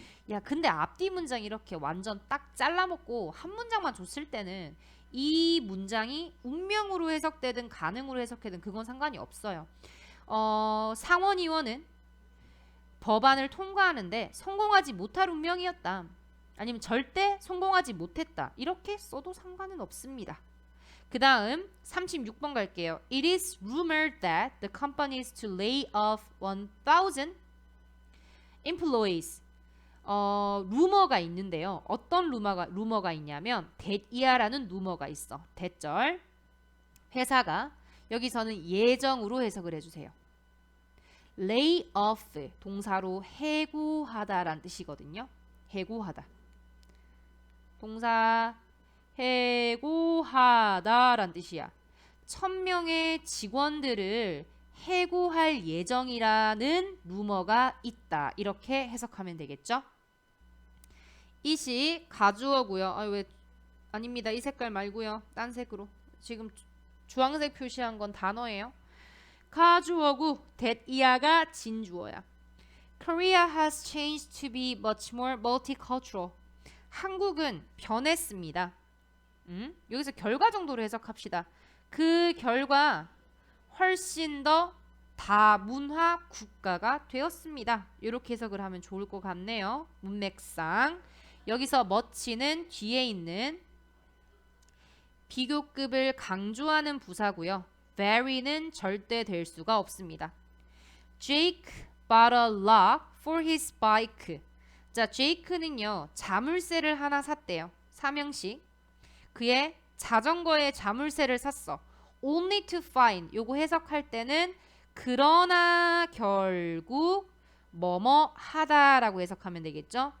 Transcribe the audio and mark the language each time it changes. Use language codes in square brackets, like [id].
[ko] 야, 근데 앞뒤 문장 이렇게 완전 딱 잘라먹고 한 문장만 줬을 때는 이 문장이 운명으로 해석되든 가능으로 해석되든 그건 상관이 없어요. 상원의원은 법안을 통과하는데 성공하지 못할 운명이었다. 아니면 절대 성공하지 못했다. 이렇게 써도 상관은 없습니다. 그 다음 36번 갈게요. [en] It is rumored that the company is to lay off 1,000 employees. [ko] 루머가 있는데요. 어떤 루머가 있냐면 that이야라는 루머가 있어. that절. 회사가 여기서는 예정으로 해석을 해주세요. lay off 동사로 해고하다란 뜻이거든요. 해고하다. 동사 해고하다란 뜻이야. 1000명의 직원들을 해고할 예정이라는 루머가 있다. 이렇게 해석하면 되겠죠? 이시 가주어고요. 왜 아닙니다. 이 색깔 말고요. 딴 색으로. 지금 주황색 표시한 건 단어예요. 가주어고 that이야가 진주어야. [en] Korea has changed to be much more multicultural. [ko] 한국은 변했습니다. 여기서 결과 정도로 해석합시다. 그 결과 훨씬 더 다문화 국가가 되었습니다. 이렇게 해석을 하면 좋을 것 같네요. 문맥상. 여기서 much는 뒤에 있는 비교급을 강조하는 부사고요. very는 절대 될 수가 없습니다. [en] Jake bought a lock for his bike. [ko] 자, 제이크는요 자물쇠를 하나 샀대요. 삼형식. 그의 자전거에 자물쇠를 샀어. [en] Only to find. [ko] 요거 해석할 때는 그러나 결국 뭐뭐 하다라고 해석하면 되겠죠.